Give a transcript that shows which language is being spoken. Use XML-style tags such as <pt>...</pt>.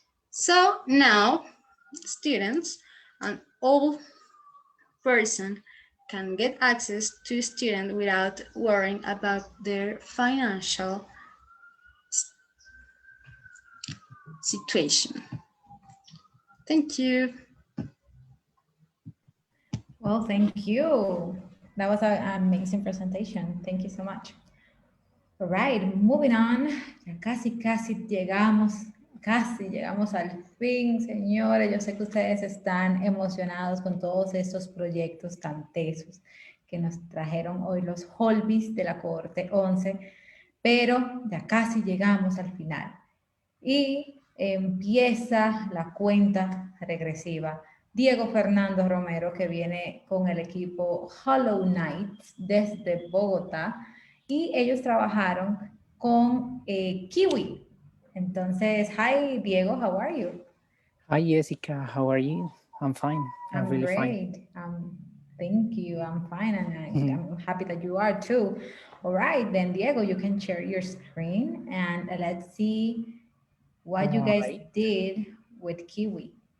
<en>So now students and all person can get access to student without worrying about their financial situation. Thank you. Well, thank you. That was an amazing presentation. Thank you so much. All right, moving on.</en> <es>Ya casi llegamos al fin, señores. Yo sé que ustedes están emocionados con todos estos proyectos tan tesos que nos trajeron hoy los holbies de la cohorte 11, pero ya casi llegamos al final. Y empieza la cuenta regresiva. Diego Fernando Romero, que viene con el equipo Hollow Knights desde Bogotá, y ellos trabajaron con Kiwi. Entonces,</es> <en>hi Diego, how are you? Hi Jessica, how are you? I'm fine. I'm really great. fine. Thank you. I'm fine, and I'm happy that you are too. All right, then Diego, you can share your screen and let's see what you guys did with Kiwi.</en>